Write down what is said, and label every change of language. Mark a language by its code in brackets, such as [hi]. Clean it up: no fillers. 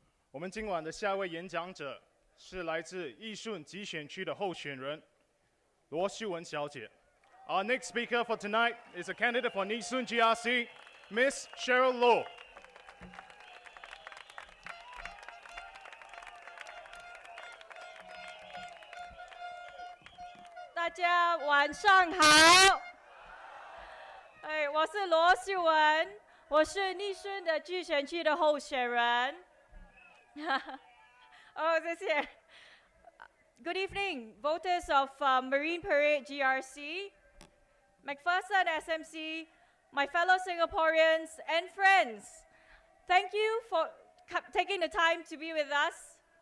[zh] 我们今晚的下一位演讲者是来自义顺集选区的候选人罗秀文小姐。 [en] Our next speaker for tonight is a candidate for Nee Soon GRC, Miss Cheryl Low. [zh] 大家晚上好。我是罗秀文，我是Nee Soon的集选区的候选人。谢谢。 [en] Good evening, voters of Marine Parade GRC, McPherson SMC, my fellow Singaporeans and friends. Thank you for taking the time to be with us.